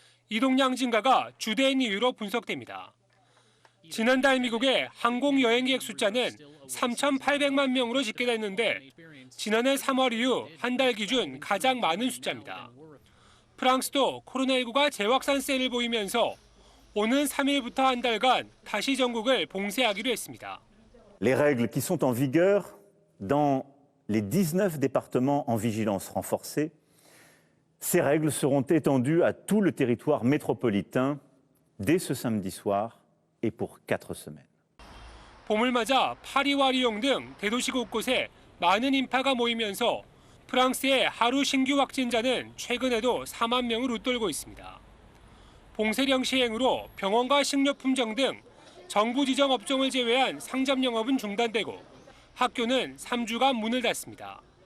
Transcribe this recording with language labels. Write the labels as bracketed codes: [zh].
[ko] 이동량 증가가 주된 이유로 분석됩니다. 지난달 미국의 항공 여행객 숫자는 3,800만 명으로 집계됐는데 지난해 3월 이후 한 달 기준 가장 많은 숫자입니다. 프랑스도 코로나19가 재확산세를 보이면서 오는 3일부터 한 달간 다시 전국을 봉쇄하기로 했습니다. [fr] Les règles qui sont en vigueur dans les 19 départements en vigilance renforcée, ces règles seront étendues à tout le territoire métropolitain dès ce samedi soir et pour 4 semaines. [ko] 봄을 맞아 파리와 리옹 등 대도시 곳곳에 많은 인파가 모이면서 프랑스의 하루 신규 확진자는 최근에도 4만 명을 웃돌고 있습니다. 봉쇄령 시행으로 병원과 식료품점 등 정부 지정 업종을 제외한 상점 영업은 중단되고 학교는 3주간 문을 닫습니다.